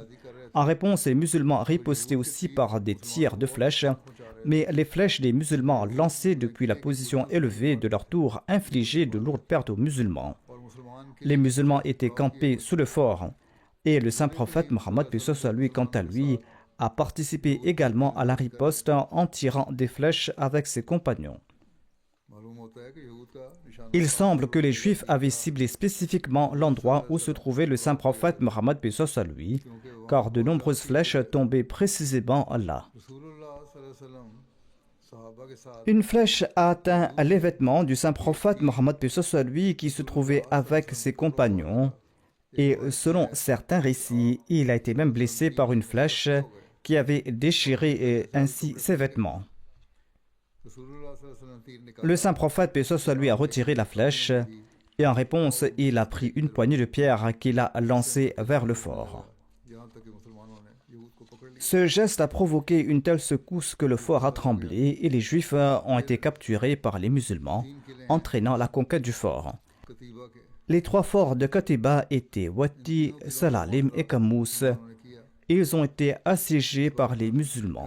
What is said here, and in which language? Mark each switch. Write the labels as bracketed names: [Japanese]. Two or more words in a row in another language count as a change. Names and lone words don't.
[French] En réponse, les musulmans ripostaient aussi par des tirs de flèches, mais les flèches des musulmans lancées depuis la position élevée de leur tour infligeaient de lourdes pertes aux musulmans. Les musulmans étaient campés sous le fort, et le saint prophète Mohammed paix soit sur lui, quant à lui, a participé également à la riposte en tirant des flèches avec ses compagnons. [Hindi] मालूम होता है कि यहूद का निशाना [French] Il semble que les Juifs avaient ciblé spécifiquement l'endroit où se trouvait le saint prophète Mohammed paix soit sur lui, car de nombreuses flèches tombaient précisément là. [Hindi] रसूलुल्लाह [Arabic] صلى الله عليه وسلم [Hindi] सहाबा के साथ [French] Une flèche a atteint les vêtements du saint prophète Mohammed paix soit sur lui qui se trouvait avec ses compagnons. Et selon certains récits, il a été même blessé par une flèche qui avait déchiré ainsi ses vêtements. [Hindi] रसूलुल्लाह [Arabic] صلى الله عليه وسلم [Hindi] तीर निकाल [French] Le saint prophète paix soit sur lui a retiré la flèche et en réponse, il a pris une poignée de pierres qu'il a lancée vers le fort. [Hindi] यहाँ तक कि मुसलमानों ने यहूद को पकड़ लिया [French] Ce geste a provoqué une telle secousse que le fort a tremblé et les Juifs ont été capturés par les musulmans, entraînant la conquête du fort. Les trois forts de Katiba étaient Wati, Salalim et Kamous. Ils ont été assiégés par les musulmans.